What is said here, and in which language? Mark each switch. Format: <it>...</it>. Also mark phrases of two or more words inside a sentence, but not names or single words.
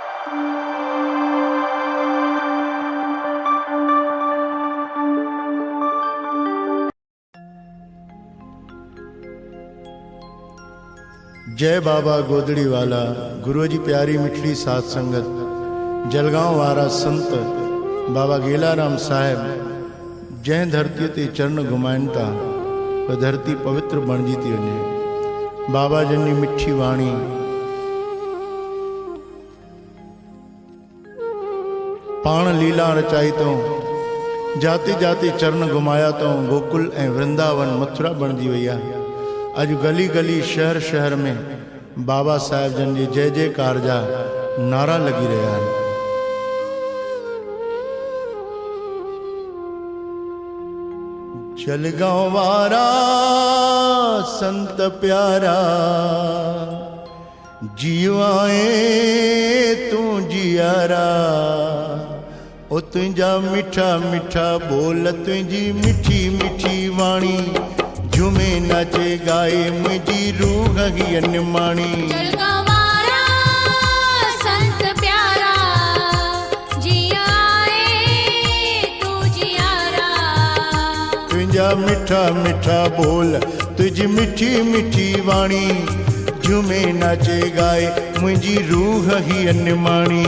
<sd>जय बाबा गोदड़ी वाला, गुरु जी प्यारी मिठड़ी साथ संगत, जलगांव वारा संत बाबा गेलाराम साहेब, जै धरती ते चरण घुमाइन था वह धरती पवित्र बणजी थी वञे। बाबा जन जी मिठी वाणी पाण लीला रचाई तो, जाते जाते चरण घुमाया तो गोकुल ए वृंदावन मथुरा बणजी वई आहे। अज गली गली शहर शहर में बाबा साहेब जन जी जय जयकार जा नारा लगी</sd> <hi>रहा है।</hi> <sd>जलगांव वारा संत प्यारा, जीवाए तू जियारा, ओ तुझा मिठा मिठा बोल, तुझी मिठी मिठी वाणी, झूमे नाचे गाए मुझी रूह ही अनमाणी। जलगांव वारा संत प्यारा, जियाए तू जियारा, तुझा मिठा मिठा बोल, तुझी मिठी मिठी वाणी, झूमे नाचे गाए मुझी रूह ही अनमाणी।</sd>